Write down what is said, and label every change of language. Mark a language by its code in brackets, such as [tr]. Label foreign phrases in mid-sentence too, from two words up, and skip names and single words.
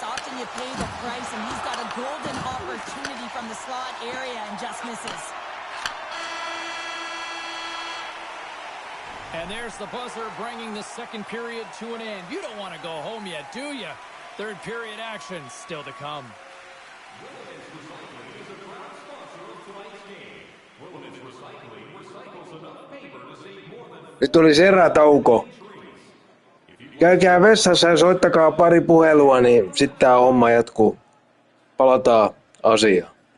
[en] Often you pay the price, and he's got a golden opportunity from the slot area and just misses. And there's the buzzer bringing the second period to an end. You don't want to go home yet, do you? Third period action still to come. [fi] Nyt tuli erätauko. Käykää vessassa ja soittakaa pari puhelua, niin sitten tää homma jatkuu. Palataan asiaan.